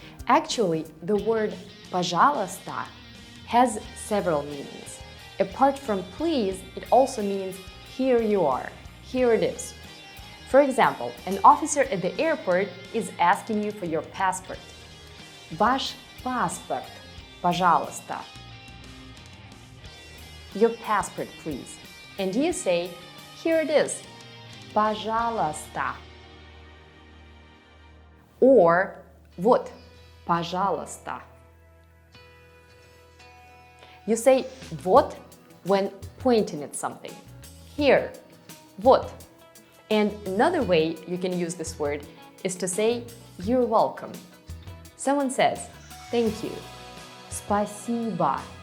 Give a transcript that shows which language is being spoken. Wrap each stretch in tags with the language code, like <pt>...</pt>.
<en>Actually, the word пожалуйста has several meanings. Apart from please, it also means here you are, here it is. For example, an officer at the airport is asking you for your passport.</en> <ru>Ваш паспорт, пожалуйста.</ru> <en>Your passport, please. And you say, here it is, пожалуйста. Or,</en> <ru>вот, пожалуйста.</ru> <en>You say вот when pointing at something. Here, вот. And another way you can use this word is to say you're welcome. Someone says, thank you, спасибо.</en>